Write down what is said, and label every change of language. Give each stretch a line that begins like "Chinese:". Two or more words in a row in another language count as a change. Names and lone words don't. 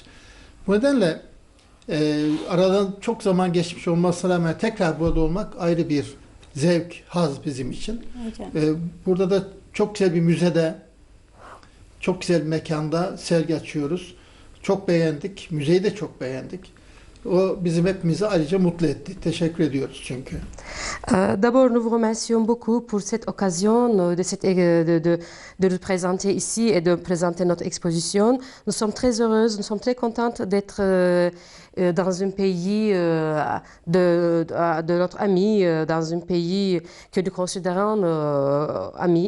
Turkish: Bu nedenle aradan çok zaman geçmiş olmasına rağmen tekrar burada olmak ayrı bir zevk, haz bizim için. Burada da çok güzel bir müzede, çok güzel bir mekanda sergi açıyoruz. Çok beğendik, müzeyi de çok beğendik. O bizim hepimizi ayrıca mutlu etti. Teşekkür ediyoruz çünkü.
French: D'abord, nous vous remercions beaucoup pour cette occasion de nous présenter ici et de présenter notre exposition. Nous sommes très heureuses, nous sommes très contentes d'être dans un pays de notre ami, dans un pays que nous considérons ami.